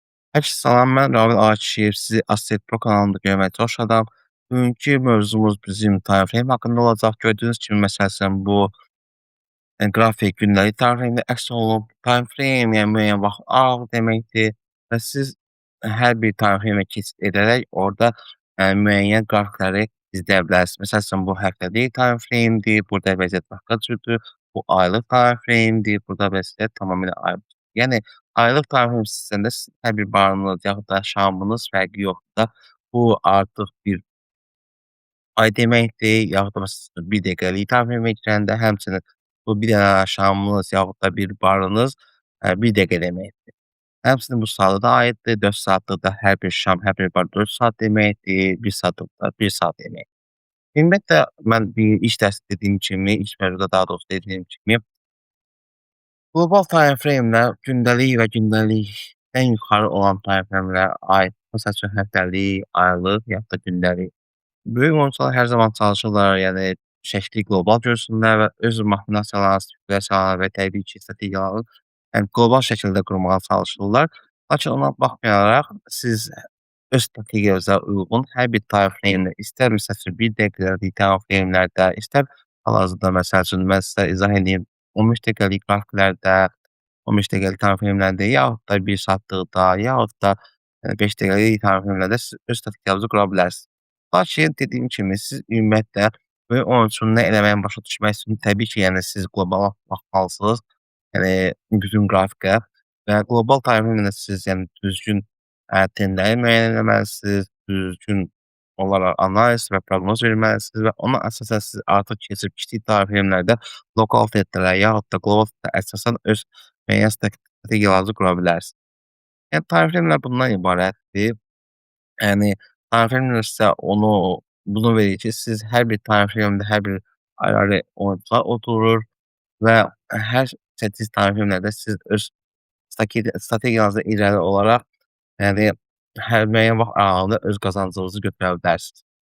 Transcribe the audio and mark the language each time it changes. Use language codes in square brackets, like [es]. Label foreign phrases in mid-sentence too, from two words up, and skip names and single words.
[az] Salam, mən Ravil Akişiyev. Sizi Asset Pro kanalında görməyə çalışacağam. Bugünkü mövzumuz bizim [en] time frame [az] haqqında olacaq. Gördüyünüz kimi, məsələn, bu qrafik gündəlik [en] time frame-də [az] əks olunub. [en] Time frame, [az] yəni müəyyən vaxt aralığı deməkdir və siz hər bir [en] time frame-ə [az] keçid edərək orada, müəyyən qrafikləri izləyə bilərsiniz. Məsələn, bu həftəlik [en] time frame-dir, [az] burada vəziyyət başqa cürdür. Bu aylıq [en] time frame-dir, [az] burada vəziyyət tamamilə ayrıdır. Yəni aylıq [en] time frame [az] sistemində sizin hər bir barınız yaxud da şamınız fərqi yoxdursa, bu artıq bir ay deməkdir, yaxud da məsələn 1 dəqiqəlik [en] time frame-ə [az] girəndə həmçinin bu bir dənə şamınız yaxud da bir barınız, 1 dəqiqə deməkdir. Həmçinin bu saata da aiddir. 4 saatlıq da hər bir şam, hər bir bar 4 saat deməkdir. 1 saatlıq da 1 saat deməkdir. Ümumiyyətlə, mən bir iş dərs dediyim kimi, ilk mövzuda daha doğrusu dediyim kimi, qlobal [en] time frame-lər [az] gündəlik və gündəlikdən yuxarı olan [en] time frame-lərə [az] aid. Məsəl üçün həftəlik, aylıq, yaxud da gündəlik. Böyük oyunçular hər zaman çalışırlar, yəni şəkli qlobal görsünlər və öz maxinasiyalarını, spekulyasiyalarını və təbii ki, strategiyalarını, yəni qlobal şəkildə qurmağa çalışırlar. Lakin ona baxmayaraq, siz öz strategiyanıza uyğun hər bir [en] time frame-də, [az] istər məsəl üçün 1 dəqiqəlik [en] time frame-lərdə, [az] istər hal-hazırda məsəl üçün mən sizə izah edeyim, 15 dəqiqəlik qrafiklərdə, 15 dəqiqəlik [en] time frame-lərdə, [az] yaxud da 1 saatlıqda, yaxud da 5 dəqiqəlik [en] time frame-lərdə [az] siz öz strategiyanızı qura bilərsiniz. Lakin dediyim kimi, siz ümumiyyətlə böyük oyunçunun nə eləməyini başa düşmək üçün təbii ki, yəni siz qlobala baxmalısınız. Yəni bütün qrafikə və qlobal [en] time frame-də [az] siz yəni düzgün, trendləri müəyyən etməlisiniz, düzgün olaraq analiz və proqnoz verməlisiniz və ona əsasən siz artıq keçib kiçik [en] time frame-lərdə [az] lokal trendlərə yaxud da qlobal trendlərə əsasən öz müəyyən strategiyalarınızı qura bilərsiniz. Yəni [en] time frame-lər [az] bundan ibarətdir. Yəni [en] time frame [az] sizə bunu verir ki, siz hər bir [en] time frame-də [az] hər bir ayrı-ayrı oyunçular oturur və hər seçdiyiniz [en] time frame-lərdə [az] siz öz strategiyanızı irəli olaraq, yəni hər müəyyən vaxt aralığında öz qazancınızı götürə bilərsiniz.